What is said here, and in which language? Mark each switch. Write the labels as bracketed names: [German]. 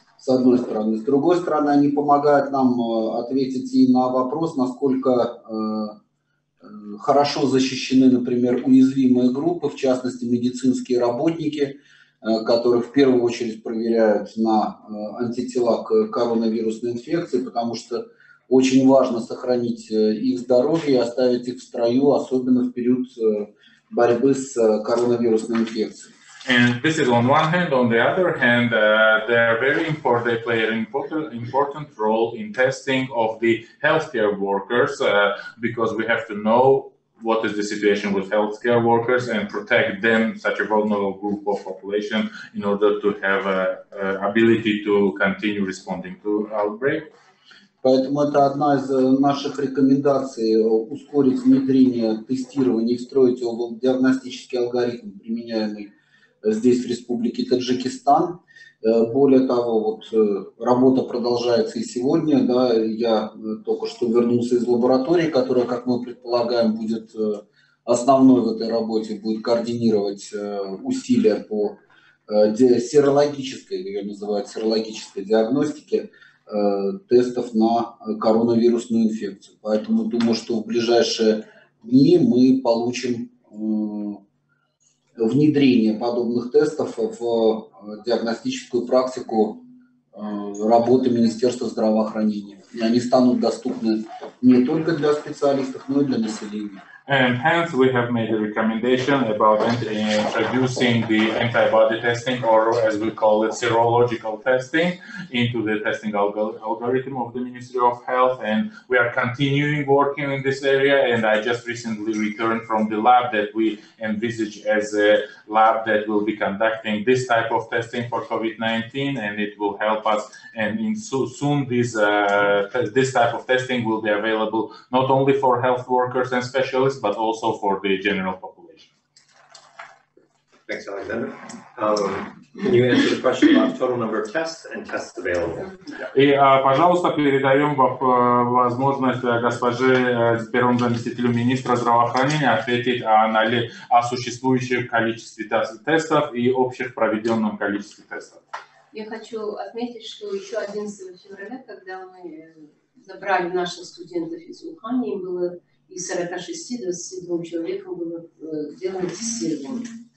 [Russian] С одной стороны. С другой стороны, они помогают нам ответить и на вопрос, насколько хорошо защищены, например, уязвимые группы, в частности, медицинские работники, которых в первую очередь проверяют на антитела к коронавирусной инфекции, потому что очень важно сохранить их здоровье и оставить их в строю, особенно в период борьбы с коронавирусной инфекцией. [English] And this is on one hand. On the other hand, they are very important. They play an important role in testing of the healthcare workers because we have to know what is the situation with healthcare workers and protect them, such a vulnerable group of population, in order to have ability to continue responding to outbreak. [Russian] Поэтому это одна из наших рекомендаций – ускорить внедрение тестирования и встроить его в диагностический алгоритм, применяемый здесь, в Республике Таджикистан. Более того, вот, работа продолжается и сегодня. Да, я только что вернулся из лаборатории, которая, как мы предполагаем, будет основной в этой работе, будет координировать усилия по серологической, ее называют серологической диагностике, тестов на коронавирусную инфекцию. Поэтому думаю, что в ближайшие дни мы получим внедрение подобных тестов в диагностическую практику работы Министерства здравоохранения. И они станут доступны не только для специалистов, но и для населения. [English] And hence we have made a recommendation about introducing the antibody testing, or as we call it, serological testing, into the testing algorithm of the Ministry of Health. And we are continuing working in this area. And I just recently returned from the lab that we envisage as a lab that will be conducting this type of testing for COVID-19, and it will help us. And soon this type of testing will be available not only for health workers and specialists, but also for the general population. Thanks, Alexander. Can you answer the question about total number of tests and tests available? [Russian] И, пожалуйста, передаем возможность госпоже первому заместителю министра здравоохранения ответить о существующем количестве тестов и общих проведенном количестве тестов. Я хочу отметить, что еще 11 февраля, когда мы забрали наших студентов из Ухани, им было из 46-22 человекам было сделано тестирование.